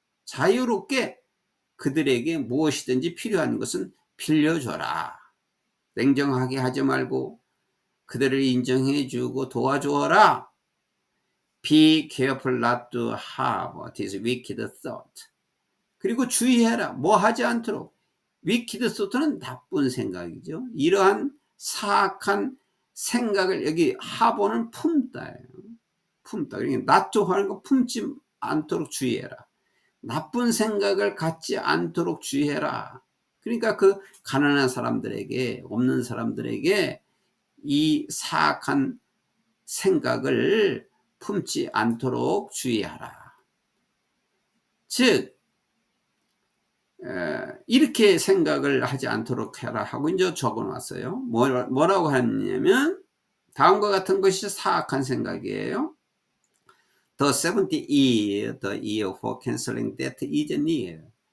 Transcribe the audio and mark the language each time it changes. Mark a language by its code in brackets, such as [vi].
[ko] 자유롭게 그들에게 무엇이든지 필요한 것은 빌려줘라. 냉정하게 하지 말고 그들을 인정해 주고 도와주어라. [en] Be careful not to have this wicked thought. [ko] 그리고 주의해라. 뭐 하지 않도록. wicked thought는 나쁜 생각이죠. 이러한 사악한 생각을, 여기 have는 품다예요. 품다. 그러니까 not to 하는 거 품지 않도록 주의해라. 나쁜 생각을 갖지 않도록 주의해라. 그러니까 그 가난한 사람들에게, 없는 사람들에게 이 사악한 생각을 품지 않도록 주의하라. 즉 이렇게 생각을 하지 않도록 해라 하고 이제 적어놨어요. 뭐라고 하냐면 다음과 같은 것이 사악한 생각이에요. [en] The 70th year, the year for canceling debt is near.